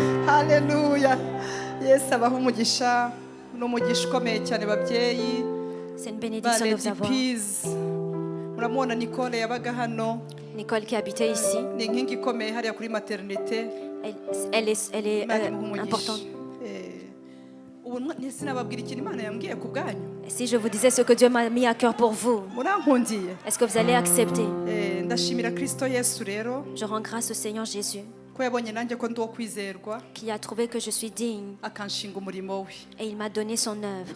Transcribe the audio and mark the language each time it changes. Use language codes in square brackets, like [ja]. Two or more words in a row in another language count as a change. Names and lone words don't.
[rw] Haleluya. Yesu abaho umugisha n'umugisha ukomeye cyane babyeyi. [fr] C'est une bénédiction de vous avoir. Peace. [rw] Muramubona Nicole yabaga hano. [fr] Nicole qui habitait ici. [rw] Ni inkingi ikomeye hariya kuri maternité. [fr] Elle est importante. Si je vous disais ce que Dieu m'a mis à cœur pour vous, est-ce que vous allez accepter? Je rends grâce au Seigneur Jésus qui a trouvé que je suis digne et il m'a donné son œuvre.